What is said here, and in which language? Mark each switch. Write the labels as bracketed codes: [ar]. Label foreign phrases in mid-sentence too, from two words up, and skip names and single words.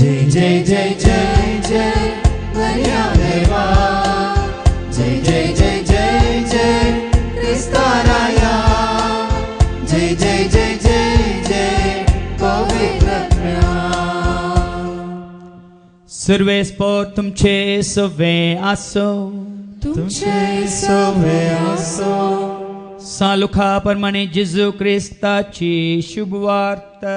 [kok] जय जय जय जय बन्या देवा जय जय जय जय जय क्रिस्ता राया जय जय जय जय जय पवित्र सर्वे स्पोर तुमचे सवे आसो तुमचे सवे आसो सालुखा प्रमाणे जेजू ख्रिस्ताची शुभवार्ता